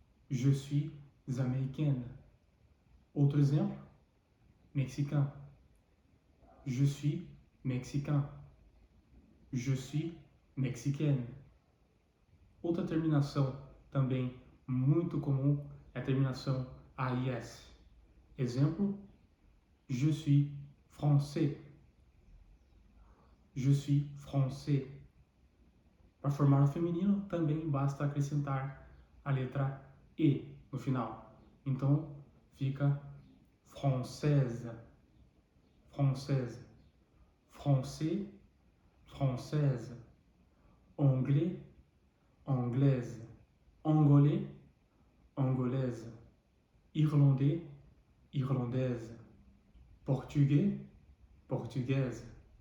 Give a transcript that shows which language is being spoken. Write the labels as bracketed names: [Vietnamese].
[French] Je suis américaine. [Portuguese] Outro exemplo, [French] mexicain. Je suis mexicain. Je suis mexicaine. [Portuguese] Outra terminação também muito comum é a terminação AIS. Exemplo, [French] je suis français. Je suis français. [Portuguese] Para formar o feminino, também basta acrescentar a letra E no final. Então, fica [French] française, française, français, française, anglais, anglaise, angolais, angolaise, irlandais, irlandaise, [Portuguese] português, portuguesa.